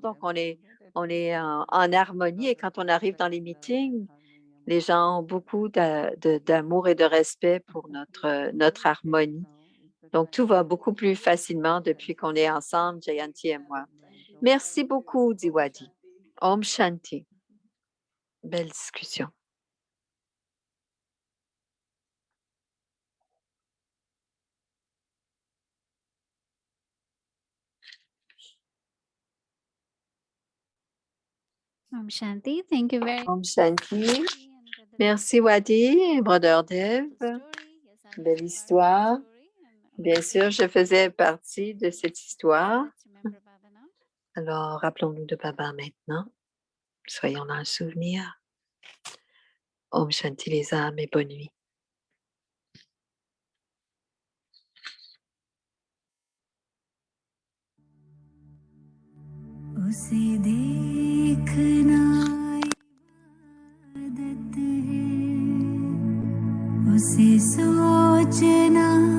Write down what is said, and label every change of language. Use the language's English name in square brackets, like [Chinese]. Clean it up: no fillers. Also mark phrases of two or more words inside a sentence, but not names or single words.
[French] Donc, on est en harmonie et quand on arrive dans les meetings, les gens ont beaucoup d'amour et de respect pour notre harmonie. Donc, tout va beaucoup plus facilement depuis qu'on est ensemble, Jayanti et moi. Merci beaucoup, dit Wadi. Om Shanti. Belle discussion. [English] Om Shanti, thank you very [French] Om Shanti. Merci Wadi, Brother Dev. Belle histoire. Bien sûr, je faisais partie de cette histoire. Alors, rappelons-nous de Baba maintenant. Soyons dans le souvenir. Om Shanti les âmes et bonne nuit. [Hindi] उसे देखना इबादत है, उसे सोचना